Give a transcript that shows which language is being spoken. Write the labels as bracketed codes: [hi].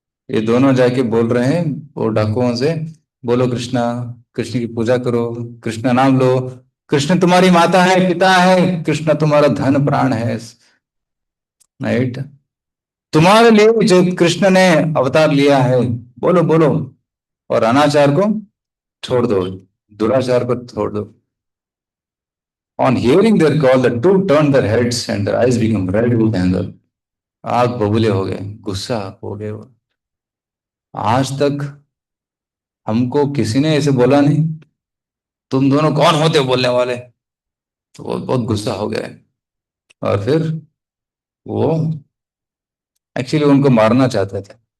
[hi] ये दोनों जाके बोल रहे हैं वो डाकुओं से, बोलो कृष्णा, कृष्ण की पूजा करो, कृष्ण नाम लो, कृष्ण तुम्हारी माता है, पिता है, कृष्ण तुम्हारा धन प्राण है। राइट? तुम्हारे लिए जो कृष्ण ने अवतार लिया है, बोलो बोलो, और अनाचार को छोड़ दो, दुराचार को छोड़ दो। [en] On hearing their call, the two turned their heads and their eyes became red with anger. [hi] आग बबूले हो गए, गुस्सा हो गए वो। आज तक हमको किसी ने ऐसे बोला नहीं, तुम दोनों कौन होते हो बोलने वाले। तो वो बहुत गुस्सा हो गए। और फिर वो एक्चुअली उनको मारना चाहते थे।